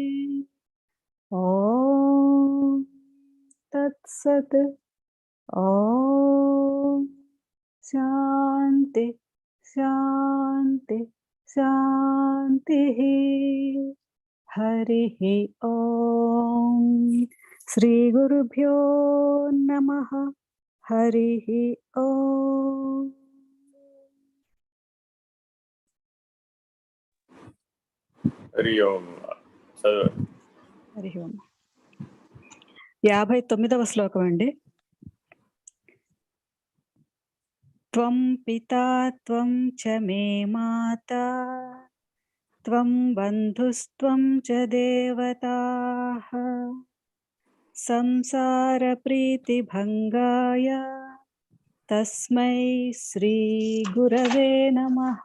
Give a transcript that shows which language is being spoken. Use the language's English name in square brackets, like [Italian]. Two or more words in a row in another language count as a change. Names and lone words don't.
[Sanskrit] ॐ तत्सत् ॐ शान्ति शान्ति शान्तिः हरिः ॐ श्रीगुरुभ्यो नमः हरिः ॐ హరి ఓం. [Telugu] చదవండి. [Sanskrit] హరి ఓం [Telugu] 59వ శ్లోకం అండి. [Sanskrit] త్వం పితా త్వం చ మే మాతా త్వం బంధుస్త్వం చ దేవతాః సంసార ప్రీతి భంగాయ తస్మై శ్రీ గురవే నమః.